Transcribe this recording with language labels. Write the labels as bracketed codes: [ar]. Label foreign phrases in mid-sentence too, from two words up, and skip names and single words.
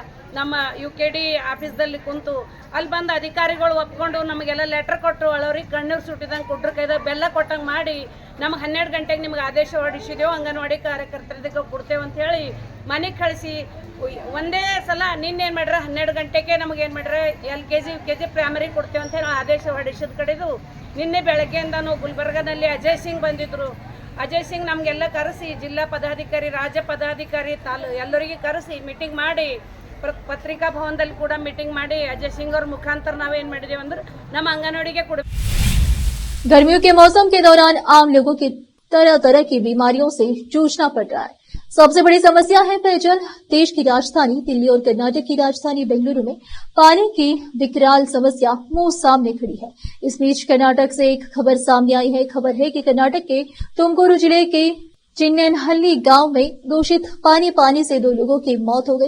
[kn] ನಮ್ಮ UKD ಆಫೀಸ್ದಲ್ಲಿ ಕುಂತು ಅಲ್ಲಿ ಬಂದು ಅಧಿಕಾರಿಗಳು ಒಪ್ಕೊಂಡು ನಮಗೆಲ್ಲ ಲೆಟರ್ ಕೊಟ್ಟರು, ಅಳವ್ರಿಗೆ ಕಣ್ಣೀರು ಸುಟ್ಟಿದಂಗೆ ಕುಟ್ರ ಕೈದಾಗ ಬೆಲ್ಲ ಕೊಟ್ಟಂಗೆ ಮಾಡಿ ನಮಗೆ 12 ಗಂಟೆಗೆ ನಿಮ್ಗೆ ಆದೇಶ ಹೊರಡಿಸಿದೆವು, ಅಂಗನವಾಡಿ ಕಾರ್ಯಕರ್ತರಿಗೆ ಕೊಡ್ತೇವೆ ಅಂತ ಹೇಳಿ ಮನೆಗೆ ಕಳಿಸಿ ಒಂದೇ ಸಲ ನಿನ್ನೇನು ಮಾಡ್ರೆ 12 ಗಂಟೆಗೆ ನಮಗೇನು ಮಾಡ್ರೆ LKG UKG ಪ್ರೈಮರಿ ಕೊಡ್ತೇವೆ ಅಂತ ಹೇಳಿ ಆದೇಶ ಹೊರಡಿಸಿದ ಕಡೆದು ನಿನ್ನೆ ಬೆಳಗ್ಗೆಯಿಂದ ನಾವು ಗುಲ್ಬರ್ಗಾದಲ್ಲಿ ಅಜಯ್ ಸಿಂಗ್ ಬಂದಿದ್ದರು. ಅಜಯ್ ಸಿಂಗ್ ನಮಗೆಲ್ಲ ಕರೆಸಿ ಜಿಲ್ಲಾ ಪದಾಧಿಕಾರಿ, ರಾಜ್ಯ ಪದಾಧಿಕಾರಿ ಎಲ್ಲರಿಗೆ ಕರೆಸಿ ಮೀಟಿಂಗ್ ಮಾಡಿ ಪತ್ರಿಕಾ ಭವನದಲ್ಲಿ ಕೂಡ ಮೀಟಿಂಗ್ ಮಾಡಿ ಅಜಯ್ ಸಿಂಗ್ ಅವ್ರ ಮುಖಾಂತರ ನಾವೇನು ಮಾಡಿದೇವೆ ಅಂದ್ರೆ ನಮ್ಮ ಅಂಗನವಾಡಿಗೆ ಕೊಡ। [hi] गर्मियों के मौसम के दौरान आम लोगों की तरह तरह की बीमारियों से जूझना पड़ रहा है। सबसे बड़ी समस्या है पेयजल। देश की राजधानी दिल्ली और कर्नाटक की राजधानी बेंगलुरु में पानी की विकराल समस्या मुंह सामने खड़ी है। इस बीच कर्नाटक से एक खबर सामने आई है। खबर है कि कर्नाटक के तुमकुरू जिले के चिन्नेनहल्ली गांव में दूषित पानी पाने से 2 लोगों की मौत हो गई।